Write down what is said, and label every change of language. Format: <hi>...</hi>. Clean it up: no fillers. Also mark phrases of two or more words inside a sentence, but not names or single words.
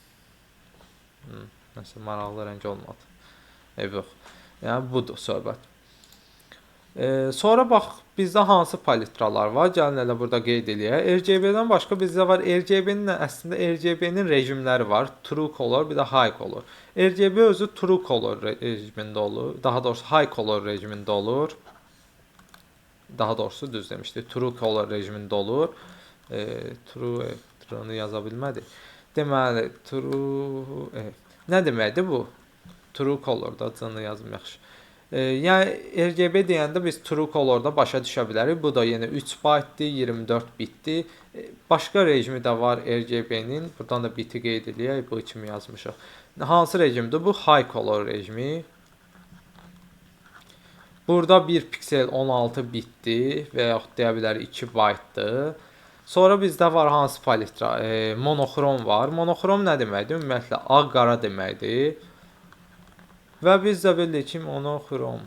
<az>Nəsə maraqlı rəng olmadı. Yox. Yəni budur söhbət. Sonra bax, bizdə hansı palitralar var? Gəlin elə burada qeyd eləyək. RGB-dən başqa bizdə var. RGB-nin əslində RGB-nin rejimləri var.</az> <en>True color,</en> <az>bir də</az> <en>high color.</en> <az>RGB özü</az> <en>true color</en> <az>rejimində olur. Daha doğrusu</az> <en>high color</en> <az>rejimində olur. Daha doğrusu düz demişdik.</az> <en>True color</en> <az>rejimində olur. True-nu yaza bilmədik. Deməli, true nə deməkdir bu?</az> <en>True color-da</en> <az>canlı yazım yaxşı. Yəni RGB deyəndə biz</az> <en>true color-da</en> <az>başa düşə bilərik. Bu da yenə 3 baytdır, 24 bitdir. Başqa rejimi də var RGB-nin. Buradan da biti qeyd eləyək. Bu kimi yazmışıq. Hansı rejimdir? Bu</az> <en>high color</en> <az>rejimi. Burada 1 piksel 16 bitdir və yaxud deyə bilərik 2 baytdır. Sonra bizdə var hansı palitra? Monoxrom var. Monoxrom nə deməkdir? Ümumiyyətlə ağ-qara deməkdir. Və biz də bilirik ki, monoxrom.</az>